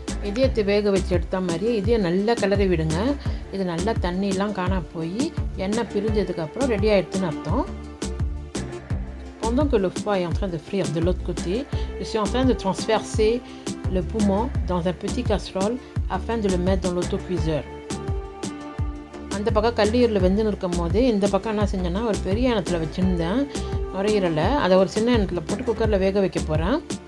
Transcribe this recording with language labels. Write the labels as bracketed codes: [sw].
[ta] இதயத்தை வேக வச்சு எடுத்த மாதிரியே இதையே நல்லா கிளறி விடுங்க. இது நல்லா தண்ணியெலாம் காணா போய் எண்ணெய் பிரிஞ்சதுக்கப்புறம் ரெடி ஆகிடுதுன்னு அர்த்தம். [fr] Pendant que le foie est en train de frire de l'autre côté, je suis en train de transverser le poumon dans un petit casserole afin de le mettre dans l'autocuiseur. [ta] அந்த பக்கம் கல்லீரில் வெந்துன்னு இருக்கும் போது இந்த பக்கம் என்ன செஞ்சேன்னா ஒரு பெரிய எண்ணத்தில் வச்சுருந்தேன் நுரையீரலை. அதை ஒரு சின்ன எண்ணத்தில் போட்டு குக்கரில் வேக வைக்க போகிறேன்.